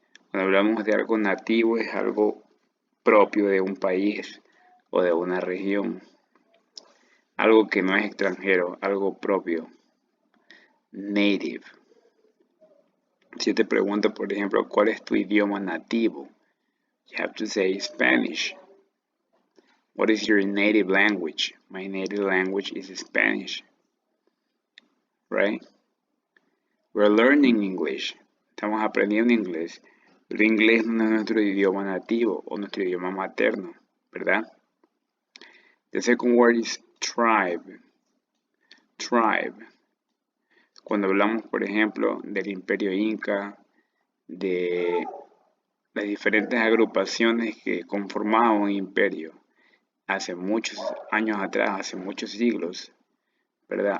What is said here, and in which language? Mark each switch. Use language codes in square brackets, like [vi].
[es] Cuando hablamos de algo nativo es algo propio de un país o de una región. Algo que no es extranjero, algo propio. Native. Si te pregunto, por ejemplo, ¿cuál es tu idioma nativo? [en] You have to say Spanish. What is your native language? My native language is Spanish. Right? We're learning English. [es] Estamos aprendiendo inglés. El inglés no es nuestro idioma nativo o nuestro idioma materno, ¿verdad? [en] The second word is tribe. Tribe. [es] Cuando hablamos, por ejemplo, del Imperio Inca, de las diferentes agrupaciones que conformaban un imperio hace muchos años atrás, hace muchos siglos, ¿verdad?